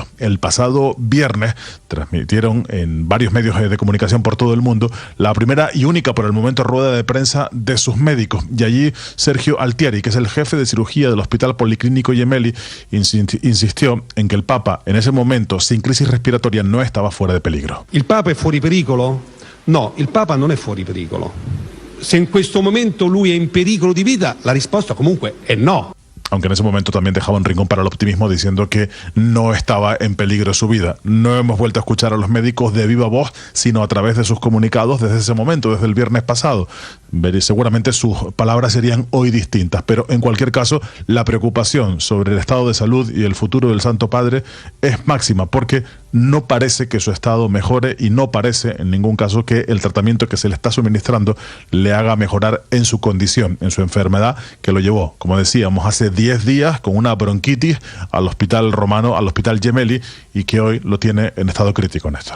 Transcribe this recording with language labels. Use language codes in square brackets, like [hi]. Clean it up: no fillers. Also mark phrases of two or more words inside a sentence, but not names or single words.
[es] El pasado viernes transmitieron en varios medios de comunicación por todo el mundo la primera y única por el momento rueda de prensa de sus médicos. Y allí Sergio Altieri, que es el jefe de cirugía del Hospital Policlínico Gemelli, insistió en que el Papa en ese momento, sin crisis respiratoria, no estaba fuera de peligro. [it] Il Papa è fuori pericolo? No, il Papa non è fuori pericolo. Se in questo momento lui è in pericolo di vita, la risposta comunque è no. [es] Aunque en ese momento también dejaba un rincón para el optimismo diciendo que no estaba en peligro su vida. No hemos vuelto a escuchar a los médicos de viva voz, sino a través de sus comunicados desde ese momento, desde el viernes pasado. Seguramente sus palabras serían hoy distintas, pero en cualquier caso la preocupación sobre el estado de salud y el futuro del Santo Padre es máxima, porque no parece que su estado mejore y no parece en ningún caso que el tratamiento que se le está suministrando le haga mejorar en su condición, en su enfermedad, que lo llevó, como decíamos, hace 10 días con una bronquitis al hospital romano, al hospital Gemelli, y que hoy lo tiene en estado crítico, Néstor.